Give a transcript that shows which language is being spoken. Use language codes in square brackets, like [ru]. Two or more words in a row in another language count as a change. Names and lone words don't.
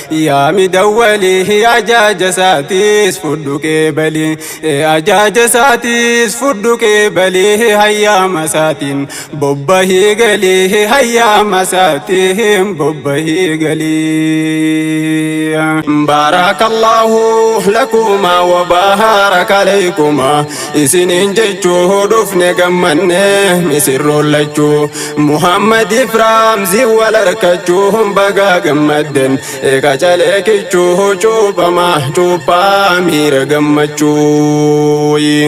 [om] Yaa midawwalee ajaaja isaatis fudhu qeebali. Ajaaja isaatis fudhu qeebali hayyaama isaatiin bobbahii galee hayyaama isaatiin bobbahii galee. [ar] بارك الله لكما وبارك عليكما. [om] Isiniin jechuu dhufne gammanne misirroon lachuu. Muhammad Ifraam zi wal harkachuu baga gammadden. Eega calee kichuu cuuphama cuuphaa miira gammachuu.